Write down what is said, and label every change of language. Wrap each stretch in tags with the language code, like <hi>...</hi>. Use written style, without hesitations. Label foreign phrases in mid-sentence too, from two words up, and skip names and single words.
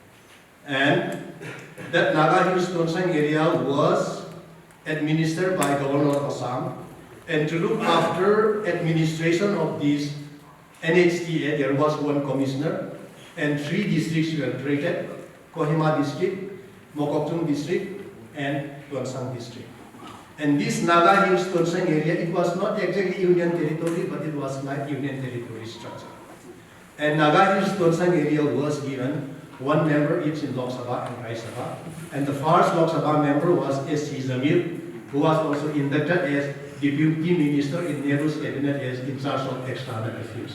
<en>And that Naga Hills Tuansang area was administered by Governor of Assam, and to look after administration of these NHTA, there was one commissioner, and 3 districts were created: Kohima district, Mokokchung district, and Tuansang district. And this Naga Hills Tuansang area, it was not exactly union territory, but it was like union territory structure. And Naga Hills Tuansang area was given 1 member each in Lok Sabha and Rajya Sabha. And the first Lok Sabha member was S.C. Zamir, who was also inducted as Deputy Minister in Nehru's cabinet as in charge of external affairs.</en>